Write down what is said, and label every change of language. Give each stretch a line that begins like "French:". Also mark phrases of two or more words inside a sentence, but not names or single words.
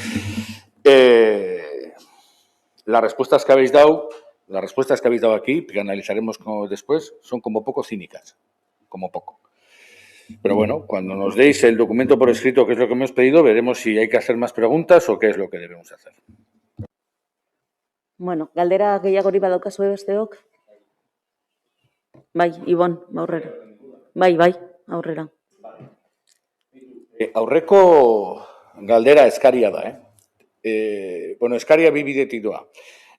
Spanish: Las respuestas que habéis dado aquí, que analizaremos después, son como poco cínicas, como poco. Pero bueno, cuando nos deis el documento por escrito, que es lo que hemos pedido, veremos si hay que hacer más preguntas o qué es lo que debemos hacer.
Basque: Bueno, galdera gehiagori badaukazu besteok? Bai, Ibon, aurrera. Bai, aurrera. Aurreko galdera eskaria da, Bueno, eskaria bi bidetik doa.